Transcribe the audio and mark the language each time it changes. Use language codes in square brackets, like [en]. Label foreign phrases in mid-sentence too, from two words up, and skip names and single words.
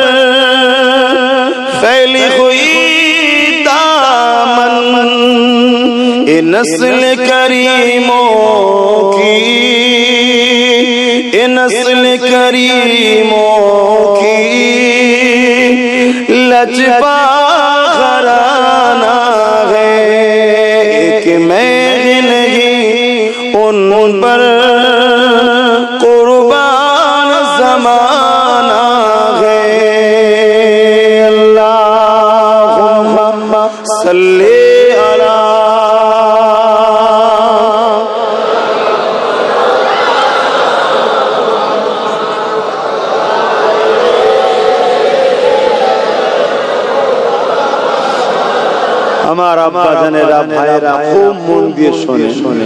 [ur] پھیلی ہوئی دامن، یہ نسل کریموں کی، یہ نسل کریموں کی لجپا گھرانہ ہے، کہ میں نہیں ان پر قربان زمانہ ہے۔ [ar] اللہم صلی علی [bn] আমার আব্বা জানেরা, ভাইরা খুব মন দিয়ে শোনে।